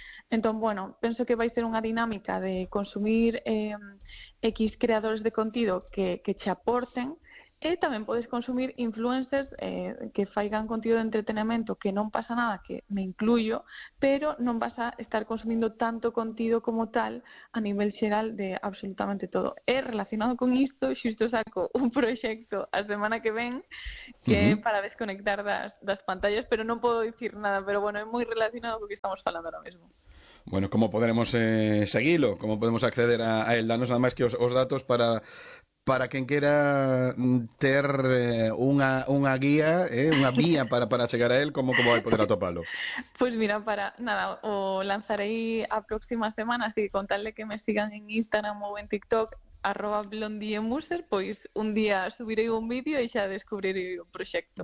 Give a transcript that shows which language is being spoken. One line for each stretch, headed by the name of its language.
Galician: Entón, bueno, penso que vai ser unha dinámica de consumir X creadores de contido que che aporten, e tamén podes consumir influencers que faigan contido de entretenimento, que non pasa nada,
Spanish: que me incluyo,
Galician: pero non vas a estar consumindo tanto contido como tal a nivel xeral de absolutamente todo. E relacionado con isto, xusto saco un proxecto a semana que ven que é para desconectar das pantallas, pero non podo dicir nada, pero bueno, é moi relacionado co que estamos falando
Spanish: ahora mismo. Bueno, ¿cómo podremos seguirlo? ¿Cómo podemos acceder a él?
Galician: Danos
Spanish: nada más
Galician: que os datos para quen quera ter unha guía, unha vía para chegar a él, ¿cómo vai poder atopalo?
Spanish: Pues mira, para nada,
Galician: o lanzaré a próxima semana, así que con tal de que me sigan en Instagram o en TikTok, @blondiemuser, pois un día subiré un vídeo e xa descubriré o proxecto,